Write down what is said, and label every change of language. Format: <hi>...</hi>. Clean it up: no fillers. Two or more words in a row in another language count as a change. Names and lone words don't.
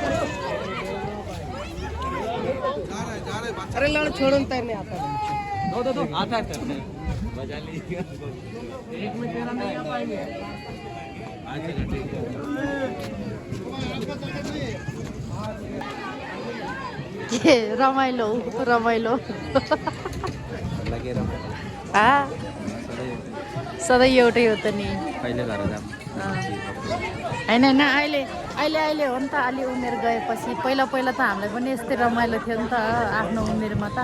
<hi>अरे लड़ छोड़ो न, तैरने आता है। दो आता है तैरने। मजा लीजिए। एक में तेरा नहीं आ पाएंगे। अच्छा ठीक है।</hi> <ne>के रमाइलो रमाइलो। सधैँ एउटै हो त नि। होइन होइन, अहिले हो नि त। अलि उमेर गएपछि पहिला त हामीलाई पनि यस्तै रमाइलो थियो नि त आफ्नो उमेरमा त।</ne>